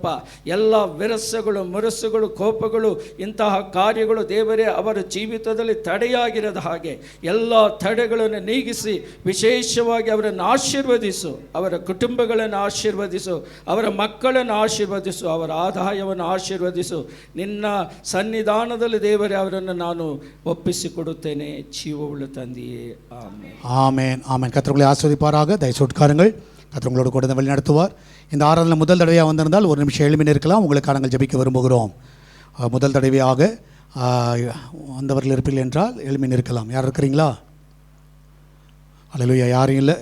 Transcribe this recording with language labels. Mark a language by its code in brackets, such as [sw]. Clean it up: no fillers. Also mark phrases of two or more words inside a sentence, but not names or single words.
[kn] ಎಲ್ಲ ವಿರಸಗಳು, ಮುರಸುಗಳು, ಕೋಪಗಳು, ಇಂತಹ ಕಾರ್ಯಗಳು ದೇವರೇ ಅವರ ಜೀವಿತದಲ್ಲಿ ತಡೆಯಾಗಿರದ ಹಾಗೆ ಎಲ್ಲ ತಡೆಗಳನ್ನು ನೀಗಿಸಿ ವಿಶೇಷವಾಗಿ ಅವರನ್ನು ಆಶೀರ್ವದಿಸು. ಅವರ ಕುಟುಂಬಗಳನ್ನು ಆಶೀರ್ವದಿಸು, ಅವರ ಮಕ್ಕಳನ್ನು ಆಶೀರ್ವದಿಸು, ಅವರ ಆದಾಯವನ್ನು ಆಶೀರ್ವದಿಸು. ನಿನ್ನ ಸನ್ನಿಧಾನದಲ್ಲಿ ದೇವರೇ ಅವರನ್ನು ನಾನು ಒಪ್ಪಿಸಿಕೊಡುತ್ತೇನೆ. ಜೀವವುಳ್ಳ ತಂದೆಯೇ, ಆಮೆನ್. [ta] ஆமென். ஆமென். கர்த்தர் உங்களை ஆசீர்வதிப்பாராக. தயவு உட்காருங்கள். கர்த்தர் உங்களோடு கூட வழி நடத்துவார். இந்த ஆராதனை முதல் தடவையாக வந்திருந்தால் ஒரு நிமிஷம் எழுப்பி இருக்கலாம். உங்களுக்காக நாங்கள் ஜெபிக்க விரும்புகிறோம். முதல் தடவையாக வந்தவர்கள் இருப்பீர்கள் என்றால் எழுப்பி இருக்கலாம். யார் இருக்கிறீங்களா? அல்லேலூயா. யாரும் இல்லை.